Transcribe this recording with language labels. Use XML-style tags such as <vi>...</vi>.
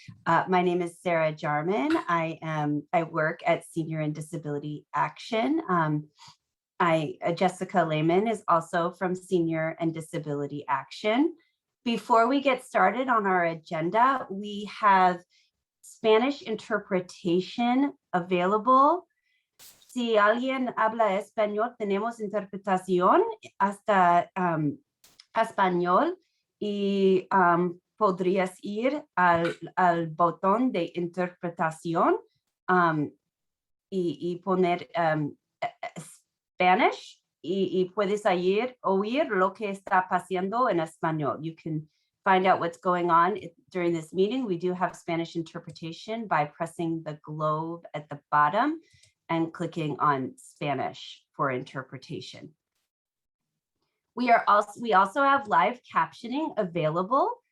<en>My name is Sarah Jarman. I work at Senior and Disability Action. Jessica Lehman is also from Senior and Disability Action. Before we get started on our agenda, we have Spanish interpretation available.</en> <es>Si alguien habla español, tenemos interpretación hasta español y podrías ir al botón de interpretación y poner Spanish y puedes oír lo que está pasando en español.</es> <en>You can find out what's going on during this meeting. We do have Spanish interpretation by pressing the globe at the bottom and clicking on Spanish for interpretation. We also have live captioning available.</en>